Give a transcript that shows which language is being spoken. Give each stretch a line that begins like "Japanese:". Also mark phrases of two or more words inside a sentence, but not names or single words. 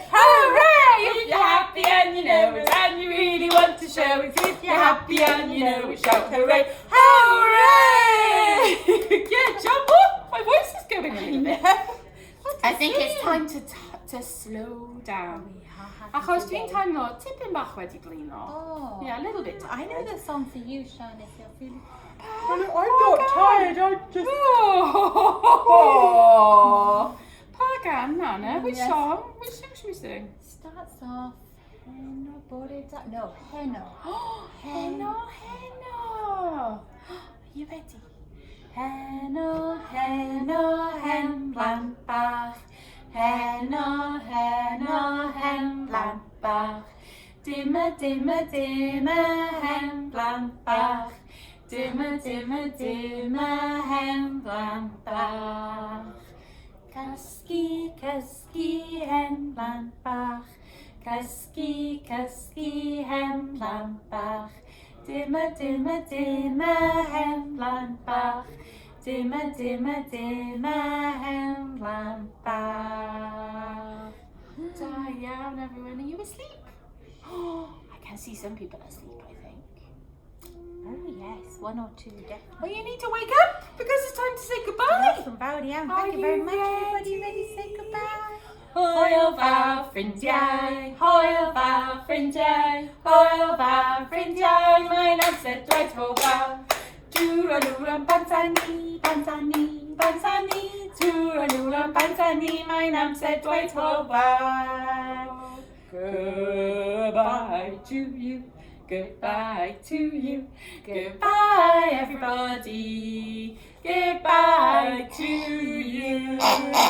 English: Hooray! If you're happy and you know it, and you really want to show it, if you're happy and you know it, shout hooray! Hooray! Good job! Oh, my voice is going a little bit. I think it's time to slow down.
Welsh: Achos dwi'n teimlo tipyn bach wedi blino.
English: Oh. Yeah, a little bit tired. I know the song for you, Sian, if you're feeling... I'm not tired, I just... Oh. Pagan, Nana, which Yes. song? Which song should we sing? Starts off...
Welsh: Heno, Borida... No, Heno. Heno, Heno.
English: Are you ready?
Welsh: Heno, Heno, hen blant bach. Heno, Heno, hen blant bach. Dimmer, dimmer, dimmer, hen blant bach. Dimmer, dimmer, dimmer, hen blant bach. Cysgu, cysgu, hen blant bach. Cysgu, cysgu, hen blant bach. Dimmer, dimmer, dimmer, hen blant bach. Dimmer, dimmer, dimmer, hen blant bach. Da iawn,
English: everyone. Are you asleep? Oh, I can see some people asleep, I think. Oh, yes. one or two, definitely. Well, you need to wake up because it's time to say goodbye.
Welsh: From Fawr iawn.
English: Are Thank you you very much. Everybody ready? ready to say goodbye?
Welsh: Hwyl fawr ffrindiau, hwyl fawr ffrindiau, hwyl fawr ffrindiau, mae'n amser dweud hwyl. Dwrnod bantani, bantani, bantani, dwrnod bantani, mae'n amser dweud hwyl.
English: Goodbye to you, goodbye to you, goodbye everybody, goodbye to you.